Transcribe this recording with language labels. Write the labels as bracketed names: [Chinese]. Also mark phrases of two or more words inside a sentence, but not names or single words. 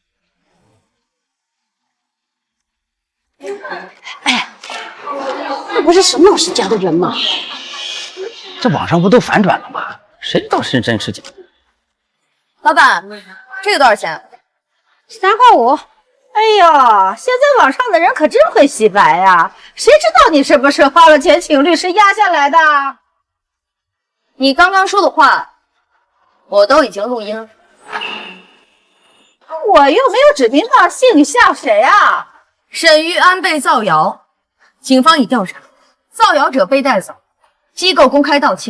[Chinese] 这不是沈老师家的人吗？这网上不都反转了吗？谁知道是真是假？老板，这个多少钱？3.5块。哎呀，现在网上的人可真会洗白呀！谁知道你是不是花了钱请律師压下來的？你剛剛說的話，我都已經錄音了。我又沒有指名道姓，像誰啊？沈玉安被造謠，警方已調查，造謠者被帶走，機構公開道歉。